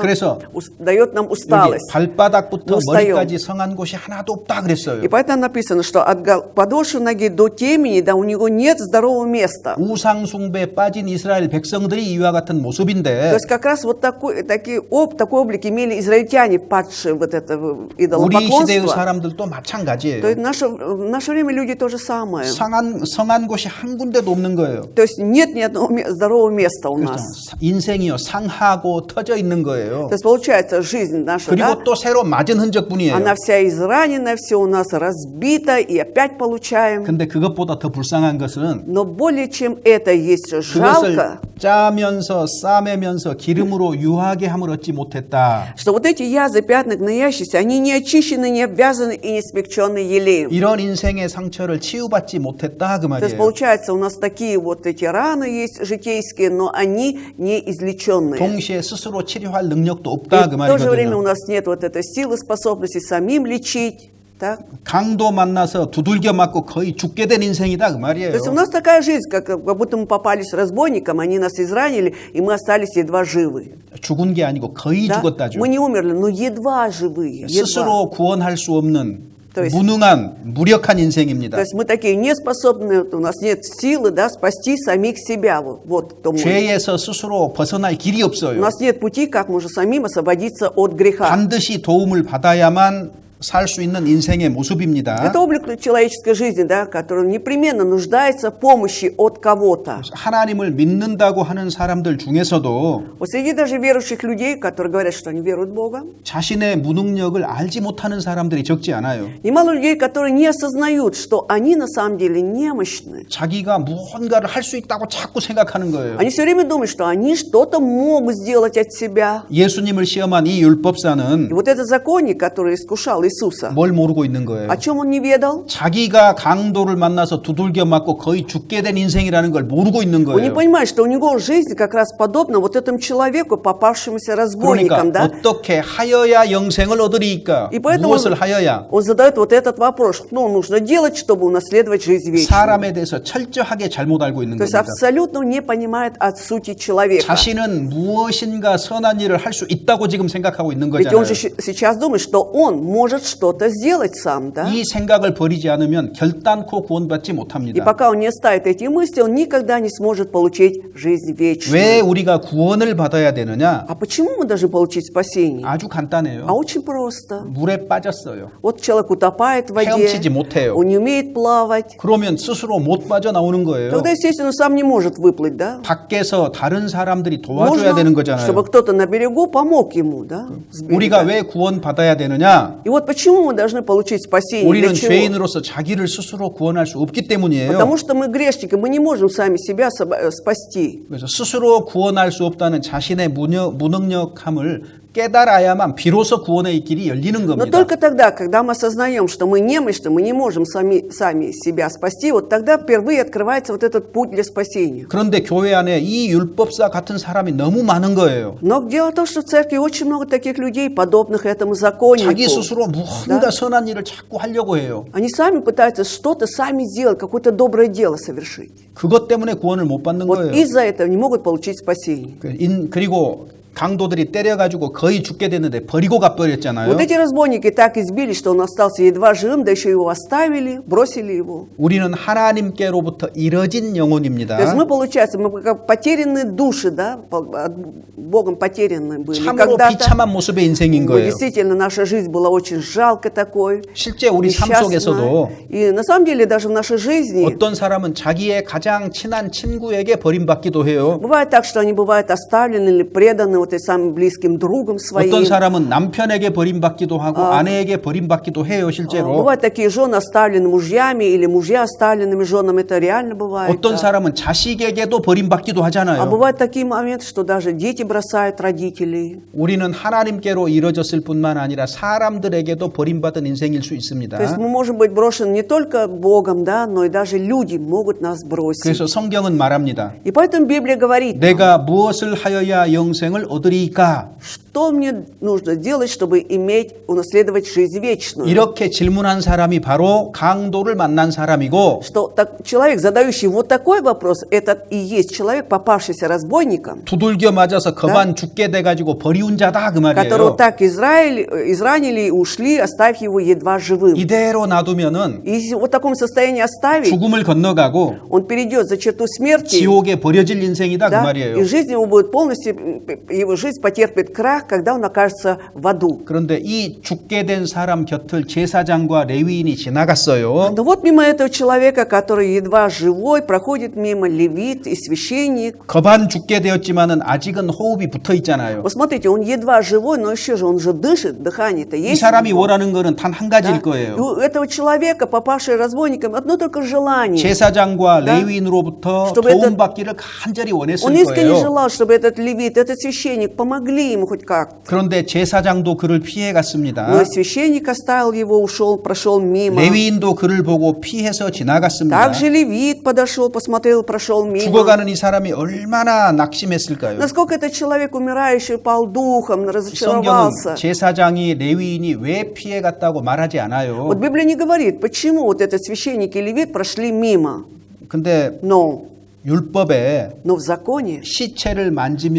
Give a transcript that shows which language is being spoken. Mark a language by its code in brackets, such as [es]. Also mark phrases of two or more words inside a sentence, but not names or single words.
[ko] 그래서 [ru] дает нам [ko] 여기 [ru] усталость. [ko] 발바닥부터 [ru] устаем. [ko] 머리까지 성한 곳이 하나도 없다 그랬어요. [ru] И поэтому написано, что от подошвы ноги до темени, да, у него нет здорового места. [ko] 우상 숭배에 빠진 이스라엘 백성들이 이와 같은 [ru] То [ko] 모습인데 [ru] есть как раз вот такой облик имели израильтяне, падшие вот это [ko] 우리 시대의 [ru] идолопоклонство. [ko] 사람들도 [ru] То [ko] 마찬가지예요. [ru] есть в наше время люди то же самое. [ko] 성한 곳이 한 군데도 없는 거예요. [ru] То есть нет ни одного здорового места у нас. [ko] 인생이요 상하고 터져 있는 거예요. [ru] То есть получается жизнь наша, да, [ko] 그리고 또 새로 맞은 흔적뿐이에요. [ru] она вся изранена, все у нас разбито и опять получаем. [ko] 근데 그것보다 더 불쌍한 것은 [ru] Но более чем это есть [ko] 그것을 [ru] жалко, [ko] 짜면서 싸매면서 기름으로 유하게 함을 얻지 못했다. [ru] что вот эти язы, пятна, гноящиеся, они не очищены, не обвязаны и не смягчены елеем. [ko] 이런 인생의 상처를 치유받지 못했다 그 [ru] То есть [ko] 말이에요. [ru] получается, у нас такие вот эти раны есть житейские, но они не излеченные. [ko] 동시에 스스로 치료할 능력도 [ru] И [ko] 없다 그 [ru] в то же время у [ko] 말이거든요. [ru] нас нет вот этой силы, способности самим лечить. Так? [ko] 강도 만나서 두들겨 맞고 거의 죽게 된 인생이다 그 [ru] То [ko] 말이에요. [ru] есть у нас такая жизнь, как будто мы попались разбойникам, они нас изранили, и мы остались едва живы. [ko] 죽은 게 아니고 거의 [ru] Да? [ko] 죽었다죠. [ru] Мы не умерли, но едва живые. Едва. [ko] 스스로 구원할 수 없는 [ru] То есть- [ko] 무능한 무력한 인생입니다. [ru] То есть мы такие неспособные, у нас нет силы, да, спасти самих себя. Вот кто мы. [ko] 죄에서 스스로 벗어날 길이 [ru] У [ko] 없어요. [ru] нас нет пути, как можно самим освободиться от греха. [ko] 반드시 도움을 받아야만 살 수 있는 인생의 모습입니다. [ru] Это облик человеческой жизни, да, который непременно нуждается в помощи от кого-то. [ko] 하나님을 믿는다고 하는 사람들 중에서도 [ru] Вот среди даже верующих людей, которые говорят, что они веруют в Бога, [ko] 자신의 무능력을 알지 못하는 사람들이 적지 않아요. [ru] немало людей, которые не осознают, что они на самом деле немощны. [ko] 자기가 무언가를 할 수 있다고 자꾸 생각하는 거예요. [ru] Они все время думают, что они что-то могут сделать от себя. [ko] 예수님을 시험한 이 [ru] И [ko] 율법사는 [ru] вот этот законник, который искушал Иисуса, [ko] 뭘 모르고 있는 거예요. [ru] о чем он не ведал? [ko] 자기가 강도를 만나서 두들겨 맞고 거의 죽게 된 인생이라는 걸 모르고 있는 [ru] Он не [ko] 거예요. [ru] понимает, что у него жизнь как раз подобна вот этому человеку, попавшемуся [ko] 그러니까 [ru] разбойникам, да? [ko] 어떻게 하여야 영생을 얻으리까? [ru] И поэтому [ko] 무엇을 하여야? [ru] он задает вот этот вопрос, что нужно делать, чтобы унаследовать жизнь вечную. [ko] 사람에 대해서 철저하게 잘못 알고 있는 [ru] То есть [ko] 겁니다. [ru] абсолютно не понимает от сути человека. [ko] 자신은 무엇인가 선한 일을 할 수 있다고 지금 생각하고 있는 [ru] Ведь он [ko] 거잖아요. [ru] же сейчас думает, что он может что-то сделать сам, да? [ko] 이 생각을 버리지 않으면 결단코 구원받지 [ru] И [ko] 못합니다. [ru] пока он не оставит эти мысли, он никогда не сможет получить жизнь вечную. [ko] 왜 우리가 구원을 받아야 되느냐? [ru] А почему мы должны получить спасение? [ko] 아주 간단해요. [ru] А очень просто. [ko] 물에 빠졌어요. [ru] Вот человек утопает в воде, [ko] 헤엄치지 못해요. [ru] он не умеет плавать. [ko] 그러면 스스로 못 빠져나오는 거예요. [ru] Тогда, естественно, сам не может выплыть, да? [ko] 밖에서 다른 사람들이 도와줘야 되는 [ru] Нужно, [ko] 거잖아요. [ru] чтобы кто-то на берегу помог ему, да? с берега. [ko] 우리가 왜 구원 받아야 되느냐? [ru] И вот почему мы должны получить спасение? [ko] 우리는 [ru] Для чего? [ko] 죄인으로서 자기를 스스로 구원할 수 없기 때문이에요. [ru] Потому что мы грешники, мы не можем сами себя спасти. [ko] 그래서 스스로 구원할 수 없다는 자신의 무능력함을 깨달아야만 비로소 구원의 길이 열리는 [ru] Но [ko] 겁니다. [ru] только тогда, когда мы осознаем, что мы немощны, мы не можем сами себя спасти, вот тогда впервые открывается вот этот путь для спасения. [ko] 그런데 교회 안에 이 율법사 같은 사람이 너무 많은 거예요. [ru] Но дело в том, что в церкви очень много таких людей, подобных этому [ko] 자기 [ru] законнику. [ko] 스스로 무언가 선한 일을 자꾸 하려고 해요. [ru] Они сами пытаются что-то сами сделать, какое-то доброе дело совершить. [ko] 그것 때문에 구원을 못 받는 [ru] Вот [ko] 거예요. [ru] из-за этого не могут получить спасение. [ko] 그리고 강도들이 때려가지고 거의 죽게 됐는데 버리고 가버렸잖아요. [ru] Вот эти разбойники так избили, что он остался едва живым, да еще его оставили, бросили его. [ko] 우리는 하나님께로부터 잃어진 영혼입니다. [ru] То есть мы, получается, мы как потерянные души, да, от Богом потерянные были [ko] 참으로 [ru] когда-то. [ko] 비참한 모습의 인생인 [ru] Ну, [ko] 거예요. [ru] действительно, наша жизнь была очень жалкой такой, [ko] 실제 우리 삶 [ru] несчастной. [ko] 속에서도 [ru] И на самом деле даже в нашей жизни [ko] 어떤 사람은 자기의 가장 친한 친구에게 버림받기도 해요. [ru] бывает так, что они бывают оставлены или преданы вот этим самым близким другом своим. [ko] 어떤 사람은 남편에게 버림받기도 하고 아내에게 버림받기도 해요, 실제로. [ru] Бывают такие жены оставлены мужьями или мужья оставленными женами, это реально бывает. [ko] 어떤 [ru] да. [ko] 사람은 자식에게도 버림받기도 [ru] А [ko] 하잖아요. [ru] бывают такие моменты, что даже дети бросают родителей. [ko] 우리는 하나님께로 이뤄졌을 뿐만 아니라 사람들에게도 버림받은 인생일 수 있습니다. [ru] То есть мы можем быть брошены не только Богом, да, но и даже люди могут нас бросить. [ko] 그래서 성경은 말합니다. [ru] И поэтому Библия говорит, [ko] 내가 무엇을 하여야 영생을 얻으리까? [ru] что мне нужно делать, чтобы унаследовать жизнь вечную? [ko] 이렇게 질문한 사람이 바로 강도를 만난 사람이고 [ru] Что человек, задающий вот такой вопрос, это и есть человек, попавшийся разбойником, [ko] 두들겨 맞아서 거반 죽게 돼가지고 버리운 자다 그 [ru] которого [ko] 말이에요. [ru] так изранили и ушли, оставив его едва живым. [ko] 이대로 놔두면은 [ru] И если вот в таком состоянии оставить, [ko] 죽음을 건너가고 [ru] он перейдет за черту смерти, [ko] 지옥에 버려질 인생이다 그 [ru] да, [ko] 말이에요. [ru] и жизнь его будет полностью, его жизнь потерпит крах, когда он окажется в аду. [ko] 그런데 이 죽게 된 사람 곁을 제사장과 레위인이 지나갔어요. [ru] Но вот мимо этого человека, который едва живой, проходит мимо левит и священник. [ko] 거반 죽게 되었지만은 아직은 호흡이 붙어 있잖아요. [ru] Вот смотрите, он едва живой, но еще же он же дышит, дыхание-то [ko] 이 [ru] есть. [ko] 사람이 원하는 거는 단 한 [ru] Да? [ko] 가지일 [ru] И [ko] 거예요. [ru] у этого человека, попавшего разбойником, одно только желание. [ko] 제사장과 [ru] Да? [ko] 레위인으로부터 [ru] чтобы [ko] 도움 [ru] этот- [ko] 받기를 간절히 원했을 [ru] Он искренне [ko] 거예요. [ru] желал, чтобы этот левит, этот священник помогли ему хоть как-то. [ko] 그런데 제사장도 그를 피해 갔습니다. [ru] Но священник оставил его, ушел, прошел мимо. [ko] 레위인도 그를 보고 피해서 지나갔습니다. [ru] Также левит подошел, посмотрел, прошел мимо. [ko] 죽어가는 이 사람이 얼마나 낙심했을까요? [ru] Насколько этот человек умирающий пал духом, [ko] 성경은 [ru] разочаровался. [ko] 제사장이 레위인이 왜 피해 갔다고 말하지 않아요. [ru] Вот Библия не говорит, почему вот этот священник и левит прошли мимо. [ko] 근데 [ru] Но [ko] 율법에 [ru] в законе [ko] 시체를 만지면